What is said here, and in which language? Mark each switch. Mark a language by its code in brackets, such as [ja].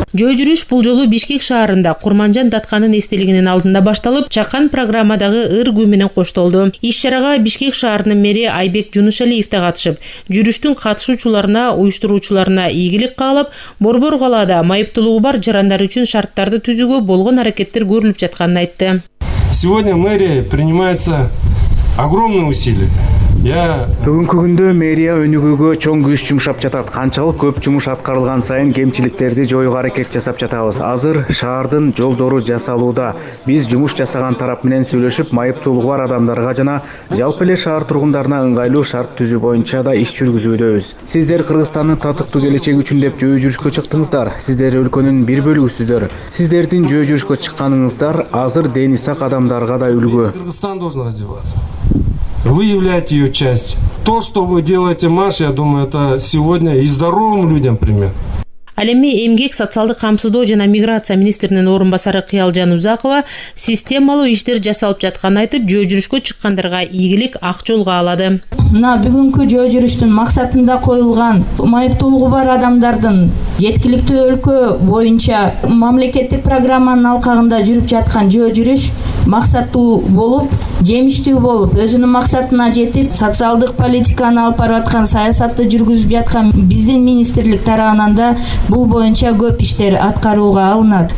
[ky] Жөө жүрүш бул жолу Бишкек шаарында Курманжан Датканын эстелигинин алдында башталып, чакан программадагы ыр-гүү менен коштолду. Иш-чарага Бишкек шаарынын мэри Айбек Жунушалиев да катышып, жүрүштүн катышуучуларына, уюштуруучуларына ийгилик каалап, борбор калаада майыптуулугу бар жарандар үчүн шарттарды түзүүгө болгон аракеттер көрүлүп жатканын айтты. [ru] Сегодня мэрия принимается огромные усилия. [ky] Бүгүнкү күндө мэрия өнүгүүгө чоң күч жумшап жатат. Канчалык көп жумуш аткарылган сайын кемчиликтерди жоюуга аракет жасап жатабыз. Азыр шаардын жолдору жасалууда. Биз жумуш жасаган тарап менен сүйлөшүп, майыптуулугу бар адамдарга жана жалпы эле шаар тургундарына ыңгайлуу шарт түзүү боюнча да иш жүргүзүүдөбүз. Сиздер Кыргызстандын татыктуу келечеги үчүн деп жөө жүрүшкө чыктыңыздар. Сиздер өлкөнүн бир бөлүгүсүздөр. Сиздердин жөө жүрүшкө чыкканыңыздар азыр дени сак адамдарга да үлгү. [ru] Кыргызстан должен развиваться. Вы являете ее частью. То, что вы делаете, Маша, я думаю, это сегодня и здоровым людям пример. [ky] Ал эми эмгек, социалдык камсыздоо жана миграция министринин орун басары Кыялжан Узакова системалуу иштер жасалып жатканын айтып, жөө жүрүшкө чыккандарга ийгилик ак жол каалады. Мына бүгүнкү жөө жүрүштүн максатында коюлган майыптуулугу бар адамдардын жеткиликтүү өлкө боюнча мамлекеттик программанын алкагында жүрүп жаткан жөө жүрүш максаттуу болуп, жемиштүү болуп, өзүнүн максатына жетип, социалдык политиканы алып барып аткан, саясатты жүргүзүп жаткан биздин министрлик тарабынан да бул боюнча көп иштер аткарууга алынат.